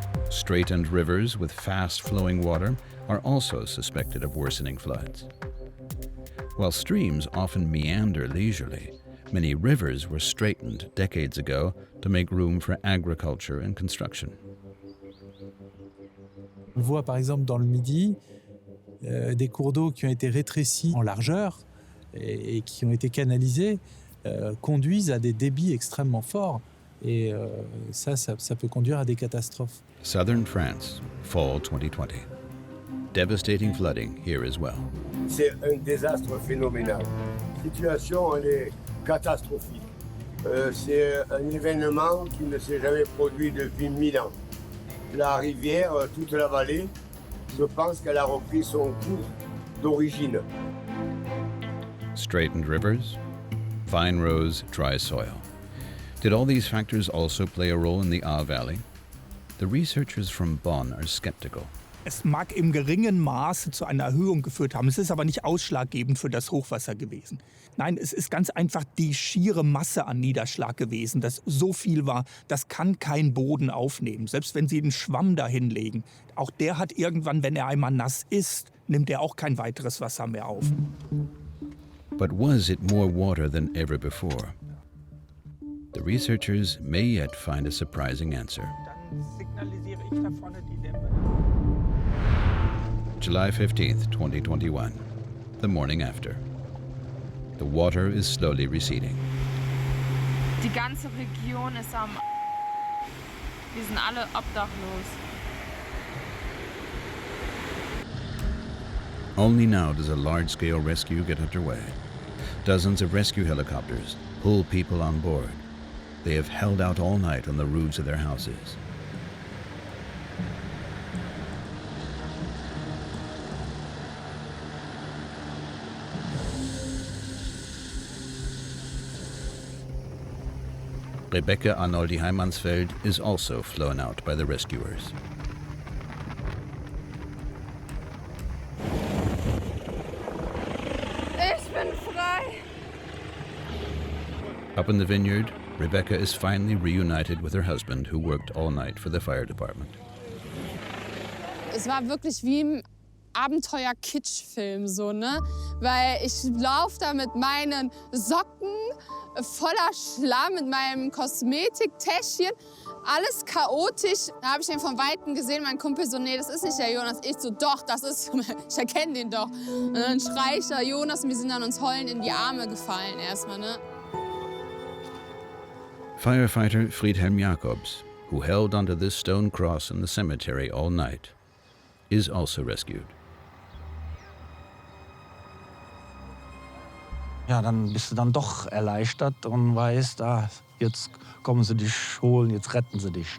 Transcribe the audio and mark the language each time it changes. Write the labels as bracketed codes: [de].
[en] Straightened rivers with fast-flowing water are also suspected of worsening floods. While streams often meander leisurely, many rivers were straightened decades ago to make room for agriculture and construction. [fr] On voit par exemple dans le Midi des cours d'eau qui ont été rétrécis en largeur et qui ont été canalisés conduisent à des débits extrêmement forts et ça peut conduire à des catastrophes. [en] Southern France, fall 2020. Devastating flooding here as well. [fr] C'est un désastre phénoménal. La situation elle est catastrophique. C'est un événement qui ne s'est jamais produit depuis 1000 ans. La rivière, toute la vallée, je pense qu'elle a repris son cours d'origine. [en] Straightened rivers, fine rows, dry soil. Did all these factors also play a role in the Ahr Valley? The researchers from Bonn are skeptical. [de] Es mag im geringen Maße zu einer Erhöhung geführt haben. Es ist aber nicht ausschlaggebend für das Hochwasser gewesen. Nein, es ist ganz einfach die schiere Masse an Niederschlag gewesen, das so viel war, das kann kein Boden aufnehmen. Selbst wenn Sie einen Schwamm dahinlegen, auch der hat irgendwann, wenn er einmal nass ist, nimmt er auch kein weiteres Wasser mehr auf. [en] But was it more water than ever before? The researchers may yet find a surprising answer. [de] Signalisiere ich da vorne die Dämme. [en] July 15th, 2021, the morning after. The water is slowly receding. [de] Die ganze Region ist am... Wir sind alle obdachlos. [en] Only now does a large-scale rescue get underway. Dozens of rescue helicopters pull people on board. They have held out all night on the roofs of their houses. Rebecca Arnoldi Heimansfeld is also flown out by the rescuers. [de] Ich bin frei! [en] Up in the vineyard, Rebecca is finally reunited with her husband, who worked all night for the fire department. [de] Es war wirklich wie im Abenteuer-Kitsch-Film, so, ne? Weil ich laufe da mit meinen Socken voller Schlamm, mit meinem Kosmetiktäschchen, alles chaotisch. Da habe ich den von Weitem gesehen, mein Kumpel so, nee, das ist nicht der Jonas. Ich so, doch, das ist, ich erkenne den doch. Und dann schrei ich da Jonas und wir sind dann uns heulend in die Arme gefallen erstmal, ne? [en] Firefighter Friedhelm Jacobs, who held onto this stone cross in the cemetery all night, is also rescued. [de] Ja, dann bist du dann doch erleichtert und weißt, jetzt kommen sie dich holen, jetzt retten sie dich.